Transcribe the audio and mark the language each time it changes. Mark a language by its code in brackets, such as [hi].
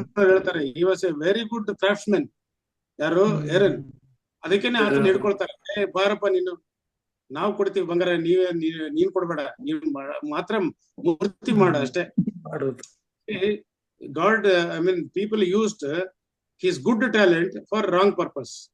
[kn] ಹೇಳ್ತಾರೆ, [en] he was a very good craftsman. [kn] ಯಾರು? Aaron. ಅದಕ್ಕೇನೆ ಆತನ ಹಿಡ್ಕೊಳ್ತಾರೆ, ಬಾರಪ್ಪ ನೀನು, ನಾವು ಕೊಡ್ತೀವಿ ಬಂಗಾರ, ನೀನ್ ಕೊಡ್ಬೇಡ, ನೀನ್ ಮಾತ್ರ ಮೂರ್ತಿ ಮಾಡ ಅಷ್ಟೇ. [en] God, I mean, people used his good talent for wrong purpose.